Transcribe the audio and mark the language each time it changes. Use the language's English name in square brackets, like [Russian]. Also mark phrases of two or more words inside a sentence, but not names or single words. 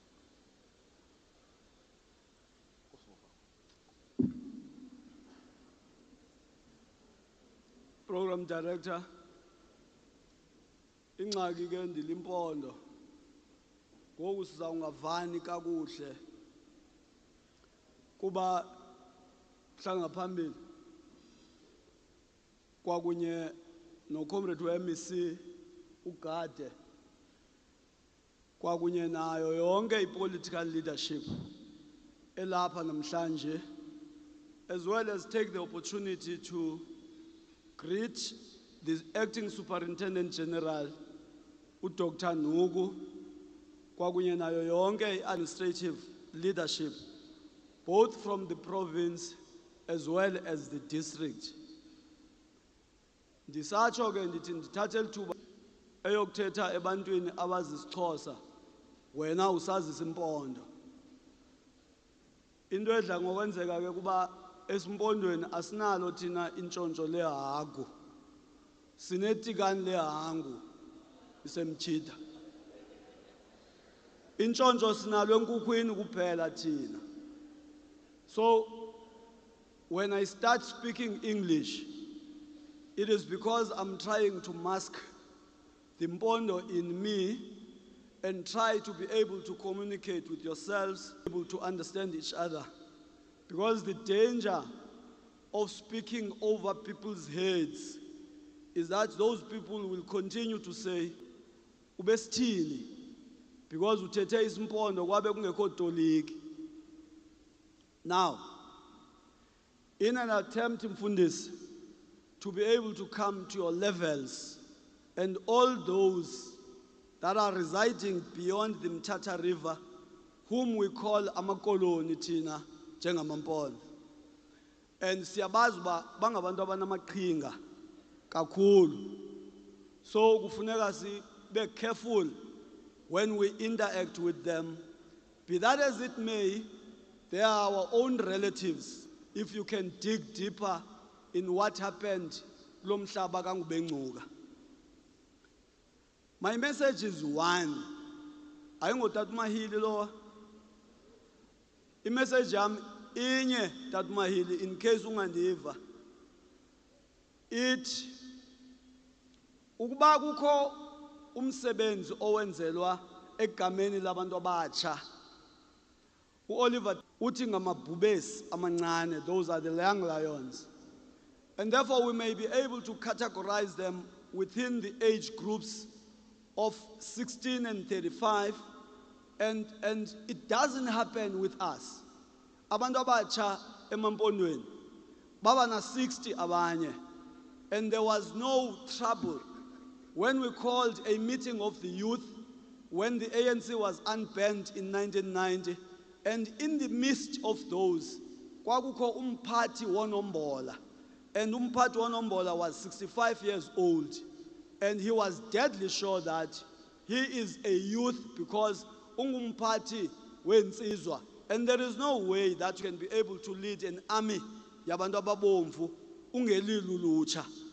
[Xhosa] Program Director, ingxaki ke ndilimpondo ngoku sizawungavani kakuhle kuba mhla ngaphambili kwakunye noComrade weMEC uGade kwakunye nayo yonke [English] ipolitical leadership [Xhosa] elapha namhlanje, [English] as well as take the opportunity to greet the Acting Superintendent General uDr. [Xhosa] Nugu kwakunye nayo yonke [English] administrative leadership, both from the province as well as the district. [Xhosa] Ndisatsho ke ndithi ndithathe lithuba eyokuthetha ebantwini abazisiXhosa wena usazi isimpondo. Into edla ngokwenzeka ke kuba esimpondweni asinalo thina intshontsho lehagu, sinetikani lehangu isemtshita. Intshontsho sinalo enkukhwini kuphela thina. [English] So when I start speaking English, it is because I'm trying to mask the mpondo in me and try to be able to communicate with yourselves, able to understand each other. Because the danger of speaking over people's heads is that those people will continue to say, [Xhosa] ubesithini, because uthethe isimpondo kwabe kungekho toliki. [English] Now, in an attempt, Mfundisi, to be able to come to your levels and all those that are residing beyond the Mthatha River, whom we call [Xhosa] amakoloni thina njengamampondo. And siyabazi uba bangabantu abanamaqhinga kakhulu. [English] So [Xhosa] kufuneka sibe [English] careful when we interact with them. Be that as it may, they are our own relatives. If you can dig deeper in what happened [Xhosa] kulo mhlaba kaNgubengcuka. [English] My message is one. [Xhosa] Ayingotata uMahili lo. I-message yami inye Tata uMahili, [English] in case ungandiva. [Xhosa] It ukuba kukho umsebenzi owenzelwa egameni labantu abatsha. uOliver uthi ngamabhubesi amancane, [English] those are the young lions. And therefore we may be able to categorize them within the age groups of 16 and 35, and it doesn't happen with us. [Xhosa] Abantu abatsha emampondweni baba na 60 abanye, [English] and there was no trouble when we called a meeting of the youth when the ANC was unbanned in 1990, and in the midst of those [Xhosa] kwakukho umphathi wonombola, [English] and [Xhosa] umphathi wonombola [English] was 65 years old, and he was deadly sure that he is a youth because [Xhosa] ungumphathi wensizwa, [English] and there is no way that you can be able to lead an army [Xhosa] yabantu ababomvu ungelilo ulutsha.